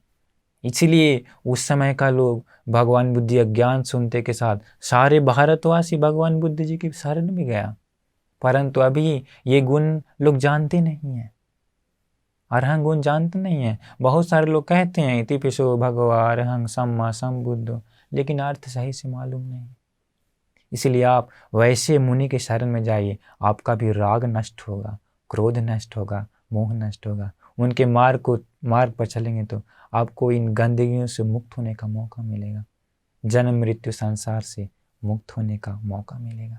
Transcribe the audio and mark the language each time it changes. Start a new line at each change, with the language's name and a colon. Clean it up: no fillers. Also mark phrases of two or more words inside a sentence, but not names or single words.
Hindi: इसलिए उस समय का लोग भगवान बुद्ध जी ज्ञान सुनते के साथ सारे भारतवासी भगवान बुद्ध जी की शरण में गया। परंतु अभी ये गुण लोग जानते नहीं हैं, अरहंत गुण जानते नहीं हैं। बहुत सारे लोग कहते हैं
Pali: इति पिशो भगवा अरहंत सम्मा संबुद्धो,
Hindi: लेकिन अर्थ सही से मालूम नहीं। इसलिए आप वैसे मुनि के शरण में जाइए, आपका भी राग नष्ट होगा, क्रोध नष्ट होगा, मोह नष्ट होगा। उनके मार्ग पर चलेंगे तो आपको इन गंदगियों से मुक्त होने का मौका मिलेगा, जन्म मृत्यु संसार से मुक्त होने का मौका मिलेगा।